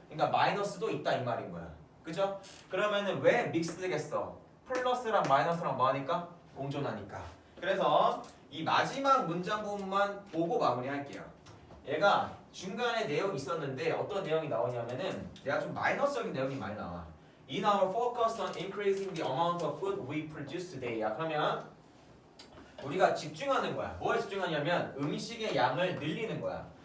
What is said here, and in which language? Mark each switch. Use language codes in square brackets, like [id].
[ko] 그러니까 마이너스도 있다 이 말인 거야. 그죠? 그러면은 왜 믹스되겠어? 플러스랑 마이너스랑 뭐 하니까? 공존하니까. 그래서 이 마지막 문장 부분만 보고 마무리할게요. 얘가 중간에 내용이 있었는데 어떤 내용이 나오냐면은 내가 좀 마이너스적인 내용이 많이 나와. [en] In our focus on increasing the amount of food we produce today. [ko] 야, 그러면 우리가 집중하는 거야. 뭐에 집중하냐면 음식의 양을 늘리는 거야.